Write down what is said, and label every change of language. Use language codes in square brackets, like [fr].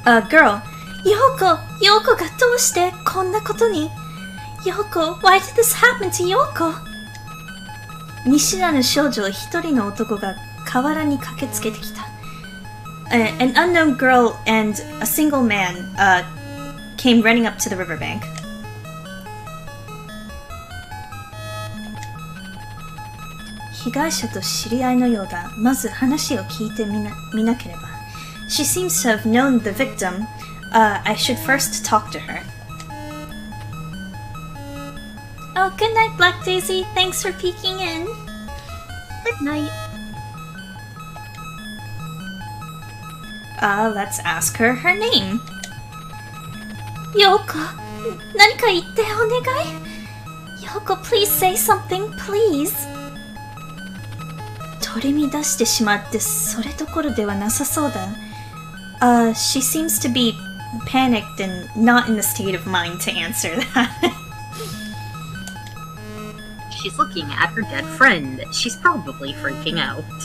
[ja] Girl, Yoko がどうしてこんなことに? [en] Yoko, why did this happen to Yoko? [ja] 見知らぬ少女一人の男が河原に駆けつけてきた。 [en] An unknown girl and a single man came running up to the riverbank. [ja] 被害者と知り合いのようだ。まず話を聞いてみなければ。 [en] She seems to have known the victim. I should first talk to her. Oh, good night, Black Daisy. Thanks for peeking in. Good night. Let's ask her her name. [ja] Yoko, 何か言ってお願い? [en] Yoko, please say something, please. [ja] 取り乱してしまってそれどころではなさそうだ。 [en] She seems to be panicked and not in the state of mind to answer that. She's looking at her dead friend. She's probably freaking out.